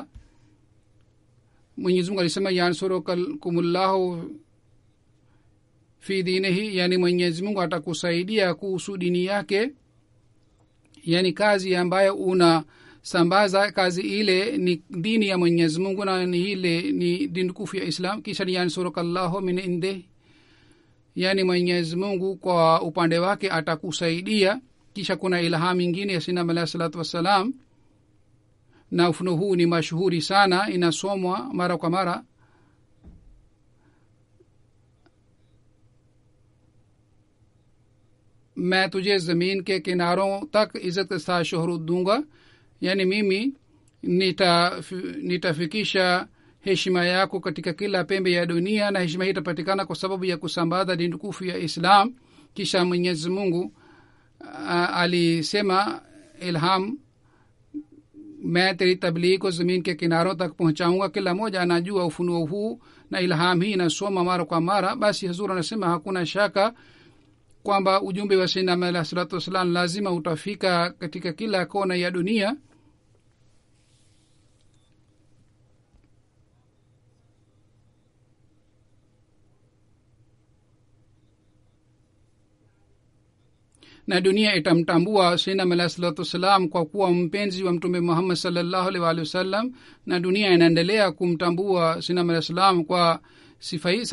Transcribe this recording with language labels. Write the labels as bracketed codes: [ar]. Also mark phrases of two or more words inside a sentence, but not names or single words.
[sw] Mwenyezi Mungu alisema [ar] ينصركم الله في دينه, [sw] yani Mwenyezi Mungu atakusaidia kuhusu dini yake, yani kazi ambayo unasambaza, kazi ile ni dini ya Mwenyezi Mungu, na ni ile ni dini tukufu ya Islam. Kisha [ar] ينصرك الله من عنده, [sw] yani Mwenyezi Mungu kwa upande wake atakusaidia. Kisha kuna ilhamu nyingine ya [ar] سيدنا عليه الصلاة والسلام, [sw] na ufunuo huu ni mashuhuri sana, inasomwa mara kwa mara. [ur] میں تجھے زمین کے کناروں تک عزت کے ساتھ شہرت دوں گا, [sw] yani mimi nitafikisha heshima yako katika kila pembe ya dunia, na heshima hii itapatikana kwa sababu ya kusambaza dini tukufu ya Islam. Kisha Mwenyezi Mungu alisema ilham, [ur] میں تیری تبلیغ کو زمین کے کناروں تک پہنچاؤں گا. [sw] Kila moja anajua ufunuo huu, na ilham hii inasoma mara kwa mara. Basi Hazur anasema hakuna shaka kwamba ujumbe wa [ar] سيدنا عليه الصلاة والسلام [sw] lazima utafika katika kila kona ya dunia. Na dunia itamtambua [ar] سيدنا عليه الصلاة والسلام [sw] kwa kuwa mpenzi wa mtume Muhammad [ar] صلى الله عليه وسلم, [sw] na dunia inaendelea kumtambua [ar] سيدنا عليه السلام [sw] kwa sifa hii.